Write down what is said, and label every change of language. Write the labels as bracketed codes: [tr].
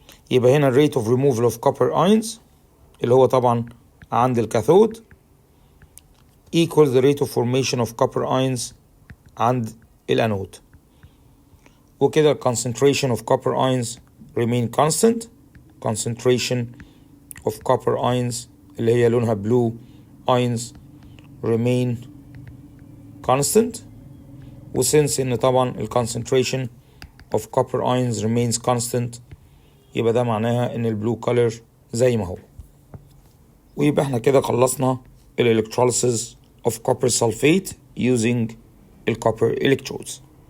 [ar] يبقى هنا [en] rate of removal of copper ions اللي هو طبعا عند الكاثود equals the rate of formation of copper ions عند الأنود. وكده concentration of copper ions remain constant. concentration of copper ions اللي هي لونها blue ions remain constant. [ar] وسنس ان طبعا ال concentration of copper ions remains constant يبقى ده معناها ان البلو color زي ما هو. ويبقى احنا كده خلصنا [en] electrolysis of copper sulfate using copper electrodes.